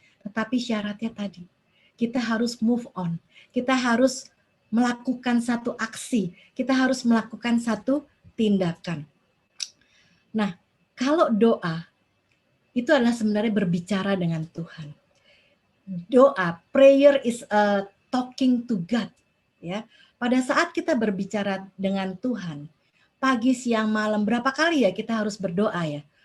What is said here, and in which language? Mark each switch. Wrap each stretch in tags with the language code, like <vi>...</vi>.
<id>Tetapi syaratnya tadi, kita harus move on. Kita harus melakukan satu aksi. Kita harus melakukan satu tindakan. Nah, kalau doa, itu adalah sebenarnya berbicara dengan Tuhan.</id> <en>Doa, prayer is a talking to God.</en> <id>Ya, pada saat kita berbicara dengan Tuhan, pagi, siang, malam, berapa kali ya kita harus berdoa ya?</id>